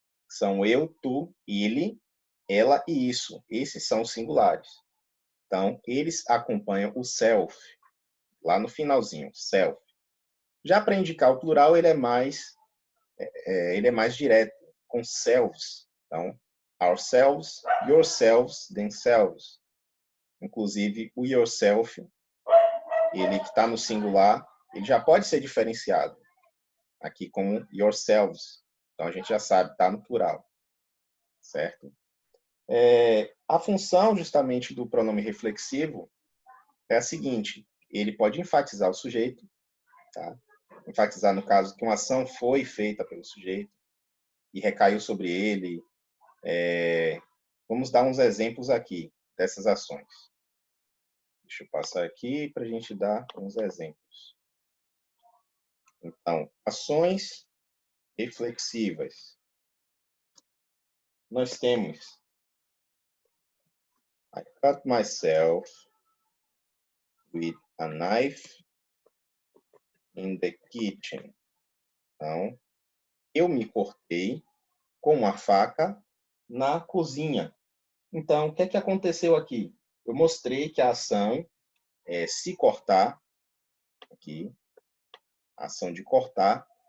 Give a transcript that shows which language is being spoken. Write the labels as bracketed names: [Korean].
[Portuguese] São eu, tu, ele, ela e isso. Esses são os singulares. Então, eles acompanham o self, lá no finalzinho, self. Já para indicar o plural, ele é mais direto, com selves. Então, ourselves, yourselves, themselves. Inclusive, o yourself, ele que está no singular, ele já pode ser diferenciado aqui como yourselves. Então, a gente já sabe, está no plural. Certo? A função, justamente, do pronome reflexivo é a seguinte: ele pode enfatizar o sujeito, tá? Enfatizar, no caso, que uma ação foi feita pelo sujeito e recaiu sobre ele. Vamos dar uns exemplos aqui dessas ações. Deixa eu passar aqui para a gente dar uns exemplos. Então, ações reflexivas. Nós temos [English] I cut myself with a knife in the kitchen. [Portuguese] Então, eu me cortei com uma faca na cozinha. Então, o que é que aconteceu aqui? Eu mostrei que a ação é se cortar, aqui, a ação de cortar.